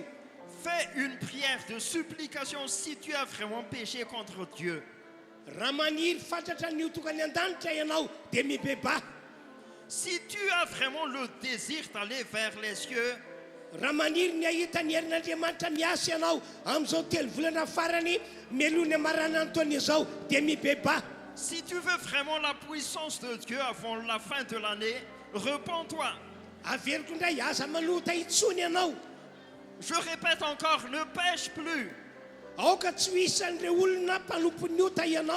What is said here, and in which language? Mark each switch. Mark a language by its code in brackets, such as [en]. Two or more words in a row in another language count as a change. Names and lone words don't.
[fr] Fais une prière de supplication si tu as vraiment péché contre Dieu. [mg] Raha maniry fantatra ny ho tokany an-danitra ianao dia mibeba. [fr] Si tu as vraiment le désir d'aller vers les cieux, [mg] raha maniry ny ahita ny herin'Andriamanitra miasa ianao amin'izao 3 volana farany melony amarana antoany izao dia mibeba. [fr] si tu veux vraiment la puissance de Dieu avant la fin de l'année, repens-toi. [mg] Averiko indray aza manota itsony ianao. [fr] Je répète encore, ne pêche plus. [mg] Aoka tsy ho isan'ireo olona mpanompon'ny ota ianao.